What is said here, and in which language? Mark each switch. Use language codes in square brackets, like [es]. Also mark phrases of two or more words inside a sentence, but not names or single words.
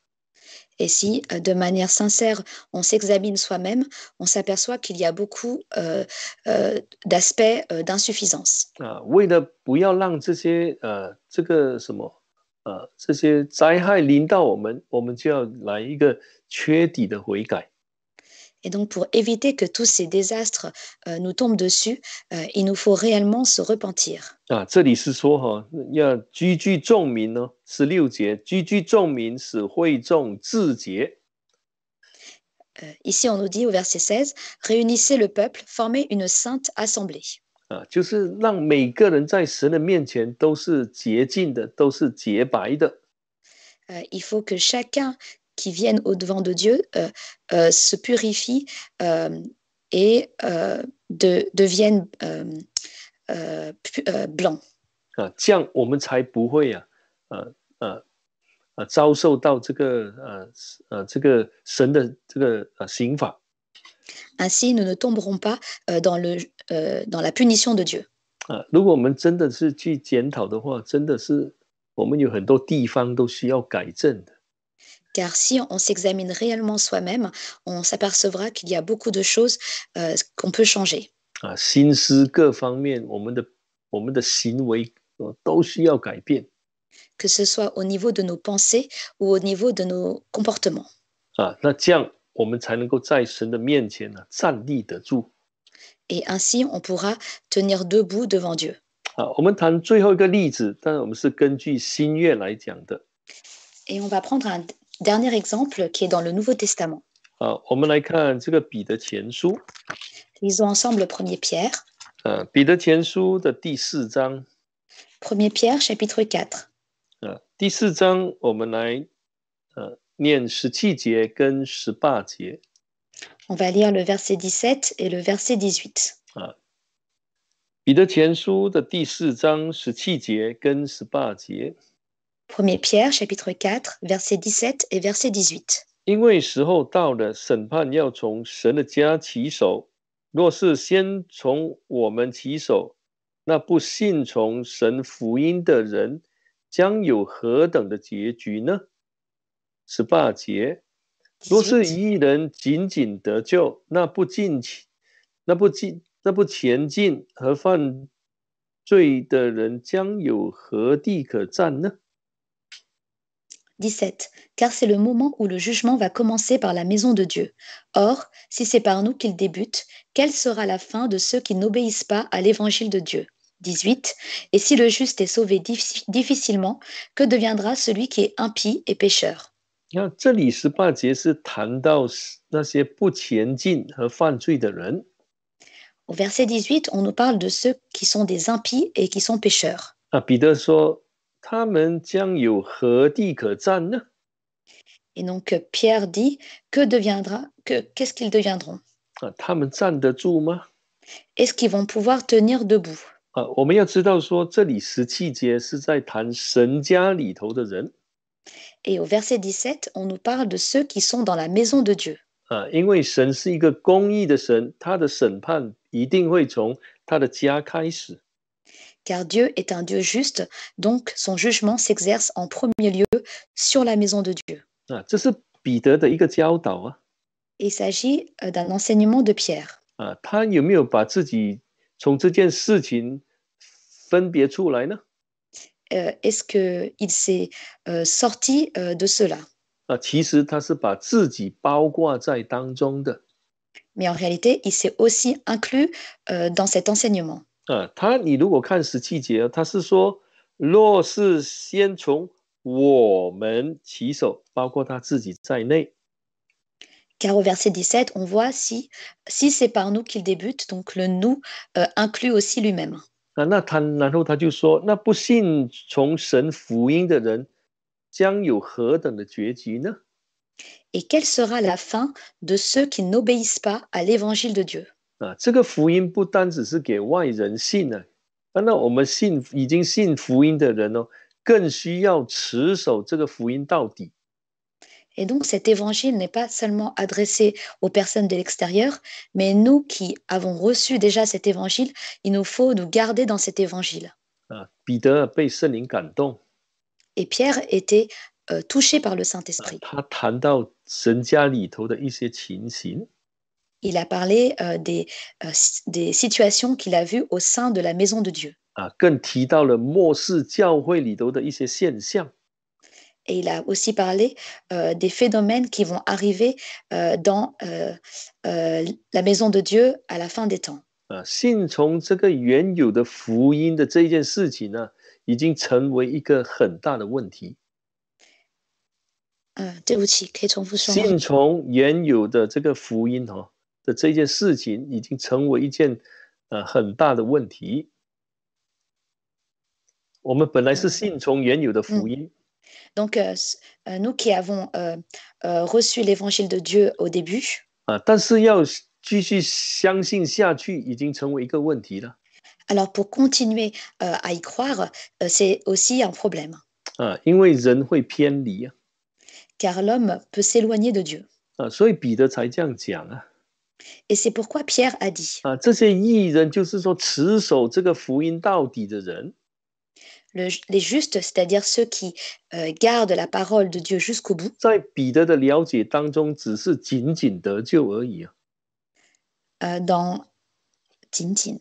[fr] Et si, de manière sincère, on s'examine soi-même, on s'aperçoit qu'il y a beaucoup d'aspects d'insuffisance. [zh] 为了不要让这些这个什么这些灾害临到我们，我们就要来一个彻底的悔改。 [fr] Et donc, pour éviter que tous ces désastres nous tombent dessus, il nous faut réellement se repentir. [zh] 这里是说要居居众民呢，16节，居居众民，使会众自洁。 [fr] Ici, on nous dit au verset 16, réunissez le peuple, formez une sainte assemblée. [zh] 就是让每个人在神的面前都是洁净的，都是洁白的。 [fr] Il faut que chacun qui vienne au-devant de Dieu se purifie et devienne blanc. [zh] 这样我们才不会遭受到这个神的这个刑罚。 [fr] Ainsi, nous ne tomberons pas dans la punition de Dieu. [zh] 如果我们真的是去检讨的话，真的是我们有很多地方都需要改正的。 [fr] Car si on s'examine réellement soi-même, on s'apercevra qu'il y a beaucoup de choses qu'on peut changer. [zh] 心思各方面，我们的行为都需要改变。 [fr] Que ce soit au niveau de nos pensées ou au niveau de nos comportements. [zh] 那这样我们才能够在神的面前站立得住。 [fr] Et ainsi, on pourra tenir debout devant Dieu. [zh] 我们谈最后一个例子，但是我们是根据新约来讲的。 [fr] Et on va prendre un dernier exemple qui est dans le Nouveau Testament. [zh] 我们来看这个彼得前书。 [fr] Lisons ensemble le 1er Pierre. [zh] 彼得前书的第4章。 [fr] 1er Pierre, chapitre 4. [zh] 第4章我们来念17节跟18节。 [fr] On va lire le verset 17 et le verset 18. [zh] 彼得前书的第4章17节跟18节。 [fr] 1er Pierre, chapitre 4, verset 17 et verset 18. [zh] 因为时候到了，审判要从神的家起手。若是先从我们起手，那不信从神福音的人将有何等的结局呢？18节，若是一人仅仅得救，那不前进和犯罪的人将有何地可站呢？17. [fr] Car c'est le moment où le jugement va commencer par la maison de Dieu. Or, si c'est par nous qu'il débute, quelle sera la fin de ceux qui n'obéissent pas à l'évangile de Dieu? 18. Et si le juste est sauvé difficilement, que deviendra celui qui est impie et pécheur? [zh] 这里18节是谈到那些不前进和犯罪的人。 [fr] Au verset 18, on nous parle de ceux qui sont des impies et qui sont pécheurs. [zh] 彼得说他们将有何地可站呢？ [fr] Et donc Pierre dit, qu'est-ce qu'ils deviendront? [zh] 他们站得住吗？ [fr] Est-ce qu'ils vont pouvoir tenir debout? [zh] 我们要知道说，这里17节是在谈神家里头的人。 [fr] Et au verset 17, on nous parle de ceux qui sont dans la maison de Dieu. [zh] 因为神是一个公义的神，他的审判一定会从他的家开始。 [fr] Car Dieu est un Dieu juste, donc son jugement s'exerce en premier lieu sur la maison de Dieu. [zh] 这是彼得的一个教导 [fr] Il s'agit d'un enseignement de Pierre. [zh] 他有没有把自己从这件事情分别出来呢 [fr] ？Est-ce qu'il s'est sorti de cela? [zh] 其实他是把自己包括在当中的。 [fr] Mais en réalité, il s'est aussi inclus dans cet enseignement. [zh] 你如果看17节，他是说，若是先从我们起手，包括他自己在内。 [fr] Car au verset 17, on voit si c'est par nous qu'il débute, donc le nous inclut aussi lui-même. [zh] 然后他就说，那不信从神福音的人将有何等的结局呢？ [fr] Et quelle sera la fin de ceux qui n'obéissent pas à l'évangile de Dieu? [zh] 这个福音不单只是给外人信那我们已经信福音的人更需要持守这个福音到底。 [fr] Et donc cet évangile n'est pas seulement adressé aux personnes de l'extérieur, mais nous qui avons reçu déjà cet évangile, il nous faut nous garder dans cet évangile. [zh] 彼得被圣灵感动。 [fr] Et Pierre était touché par le Saint-Esprit. [zh] 他谈到神家里头的一些情形。 [fr] Il a parlé des situations qu'il a vues au sein de la maison de Dieu. [zh] 更提到了末世教会里头的一些现象。 [fr] Et il a aussi parlé des phénomènes qui vont arriver dans la maison de Dieu à la fin des temps. [zh] 信从这个原有的福音的这件事情已经成为一个很大的问题。对不起，可以重复说吗？信从原有的这个福音的这件事情已经成为一件很大的问题。我们本来是信从原有的福音。 [fr] Donc, nous qui avons reçu l'évangile de Dieu au début, [zh] 但是要继续相信下去，已经成为一个问题了。 [fr] alors pour continuer à y croire, c'est aussi un problème. [zh] 因为人会偏离 [fr] Car l'homme peut s'éloigner de Dieu. [zh] 所以彼得才这样讲 [fr] Et c'est pourquoi Pierre a dit, [zh] 这些义人就是说持守这个福音到底的人。 [fr] les justes, c'est-à-dire ceux qui gardent la parole de Dieu jusqu'au bout, [zh] 在彼得的了解当中，只是仅仅得救而已啊， dans Tintin.